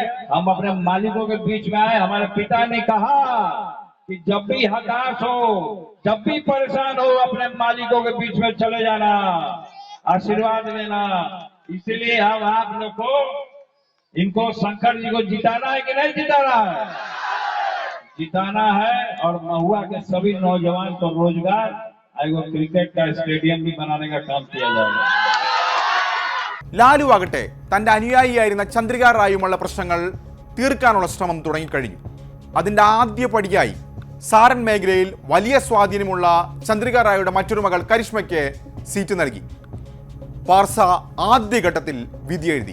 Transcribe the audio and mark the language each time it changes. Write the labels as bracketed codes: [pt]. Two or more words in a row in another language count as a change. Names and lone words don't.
[hi] हम अपने मालिकों के बीच में आए। हमारे पिता ने कहा कि जब भी हताश हो, जब भी परेशान हो, अपने मालिकों के बीच में चले जाना, आशीर्वाद लेना। इसीलिए हम आप लोग को इनको शंकर जी को जिताना है कि नहीं जिताना है? जिताना है। और महुआ के सभी नौजवान को रोजगार, एगो क्रिकेट का स्टेडियम भी बनाने का काम किया जाएगा. [ml] ലാലു ആകട്ടെ തൻ്റെ അനുയായിയായിരുന്ന ചന്ദ്രിക റായുമുള്ള പ്രശ്നങ്ങൾ തീർക്കാനുള്ള ശ്രമം തുടങ്ങിക്കഴിഞ്ഞു. അതിൻ്റെ ആദ്യ പടിയായി സാരൻ മേഖലയിൽ വലിയ സ്വാധീനമുള്ള ചന്ദ്രിക റായിയുടെ മറ്റൊരു മകൾ കരിഷ്മയ്ക്ക് സീറ്റ് നൽകി. പാർസ ആദ്യഘട്ടത്തിൽ വിധിയെഴുതി.